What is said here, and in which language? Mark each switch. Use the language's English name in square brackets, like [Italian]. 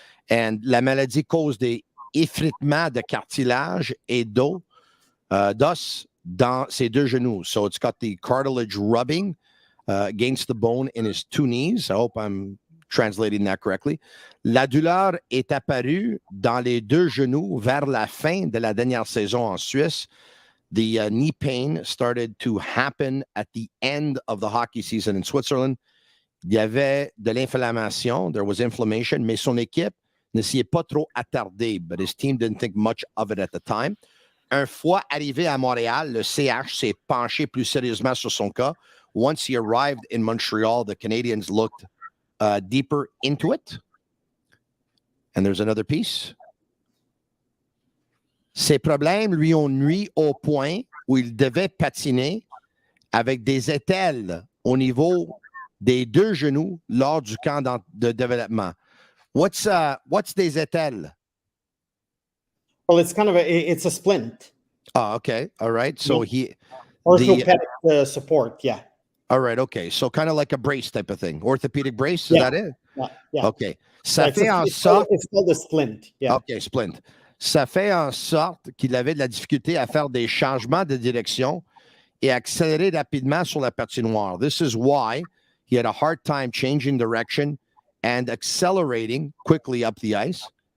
[French] And la maladie cause des effritements de cartilage et d'os dans ses deux genoux. [English] So it's got the cartilage rubbing against the bone in his two knees. I hope I'm translating that correctly. [French] La douleur est apparue dans les deux genoux vers la fin de la dernière saison en Suisse. [English] The knee pain started to happen at the end of the hockey season in Switzerland. [French] Il y avait de l'inflammation. [English] There was inflammation, [French] mais son équipe ne s'y est pas trop attardée, [English] but his team didn't think much of it at the time. [French] Une fois arrivé à Montréal, le CH s'est penché plus sérieusement sur son cas. [English] Once he arrived in Montreal, the Canadians looked deeper into it. And there's another piece. [French] Ces problèmes lui ont nui au point où il devait patiner avec des ételles au niveau des deux genoux lors du camp de développement. [English] What's des ételles? Well, it's kind of it's a splint. Oh, okay. All right. So orthopedic support. Yeah. All right. Okay. So kind of like a brace type of thing. Orthopedic brace. Is that it? Yeah. [French] Okay. Ça fait en sorte. [English] It's called a splint. Yeah. Okay. Splint. [French] Ça fait en sorte qu'il avait de la difficulté à faire des changements de direction et accélérer rapidement sur la patinoire. [English] This is why he had a hard time changing direction and accelerating quickly up the ice.